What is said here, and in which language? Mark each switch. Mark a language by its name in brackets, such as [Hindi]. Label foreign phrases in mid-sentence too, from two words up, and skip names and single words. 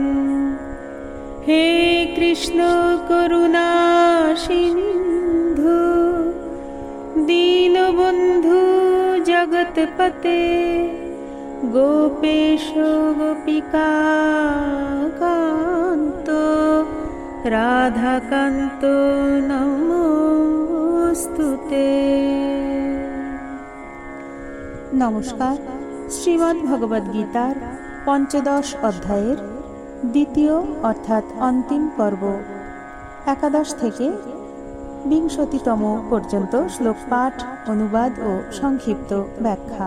[Sanskrit] हे कृष्ण करुणा सिन्धु दीनबन्धु जगत्पते गोपेश गोपिका कान्त राधाकान्त नमोस्तुते। [Bangla] नमस्कार। শ্রীমদ্ ভগবদ গীতার পঞ্চদশ অধ্যায়ের দ্বিতীয় অর্থাৎ অন্তিম পর্ব 11 থেকে 20তম পর্যন্ত শ্লোক পাঠ, অনুবাদ ও সংক্ষিপ্ত ব্যাখ্যা।